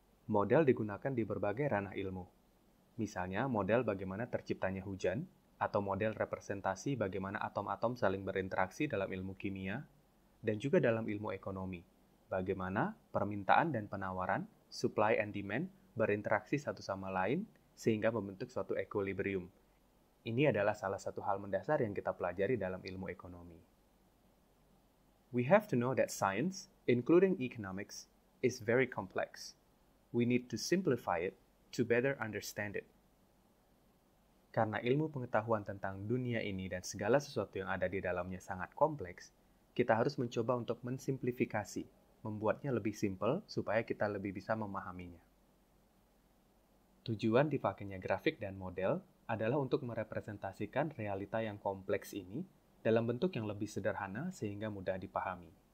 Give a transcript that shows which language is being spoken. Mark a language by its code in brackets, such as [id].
[id] Model digunakan di berbagai ranah ilmu. Misalnya, model bagaimana terciptanya hujan, atau model representasi bagaimana atom-atom saling berinteraksi dalam ilmu kimia, dan juga dalam ilmu ekonomi, bagaimana permintaan dan penawaran, [en] supply and demand, [id] berinteraksi satu sama lain sehingga membentuk suatu equilibrium. Ini adalah salah satu hal mendasar yang kita pelajari dalam ilmu ekonomi. [en] We have to know that science, including economics, is very complex. We need to simplify it to better understand it. [id] Karena ilmu pengetahuan tentang dunia ini dan segala sesuatu yang ada di dalamnya sangat kompleks, kita harus mencoba untuk mensimplifikasi, membuatnya lebih simpel supaya kita lebih bisa memahaminya. Tujuan dipakainya grafik dan model adalah untuk merepresentasikan realita yang kompleks ini dalam bentuk yang lebih sederhana sehingga mudah dipahami.